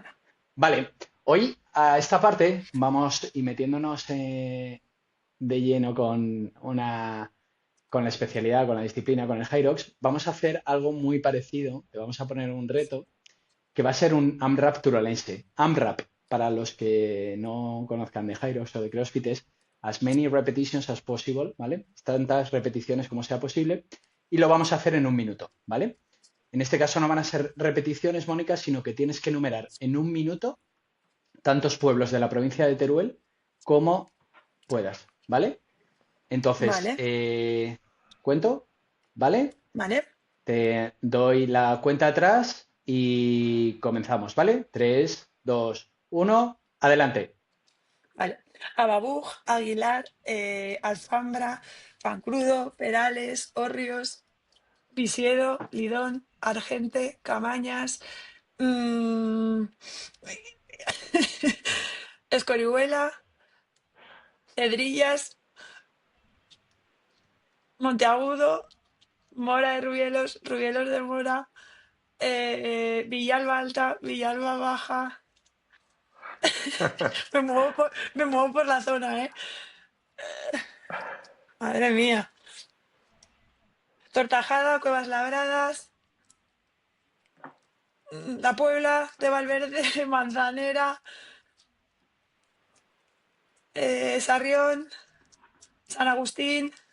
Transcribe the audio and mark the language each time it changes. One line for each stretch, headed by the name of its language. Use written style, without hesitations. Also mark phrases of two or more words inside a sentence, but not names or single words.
Spanish: Vale, hoy a esta parte vamos y metiéndonos de lleno con con la especialidad, con la disciplina, con el Hyrox, vamos a hacer algo muy parecido. Te vamos a poner un reto que va a ser un AMRAP turolense. AMRAP, para los que no conozcan de Hyrox o de CrossFit, es
English: as many repetitions as possible,
Spanish: ¿vale? Tantas repeticiones como sea posible. Y lo vamos a hacer en un minuto, ¿vale? En este caso no van a ser repeticiones, Mónica, sino que tienes que enumerar en un minuto tantos pueblos de la provincia de Teruel como puedas, ¿vale? Entonces, Vale, cuento, ¿vale? vale, Te doy la cuenta atrás y comenzamos, ¿vale? 3, 2, 1, adelante. vale. Ababuj, Aguilar, Alfambra, Pancrudo, Perales, Hórrios, Visiedo, Lidón, Argente, Camañas, mm, Escorihuela, Cedrillas, Monteagudo, Mora de Rubielos, Rubielos de Mora, Villalba Alta, Villalba Baja. Me muevo por la zona, ¿eh? Madre mía. Tortajada, Cuevas Labradas, La Puebla de Valverde, Manzanera, Sarrión, San Agustín.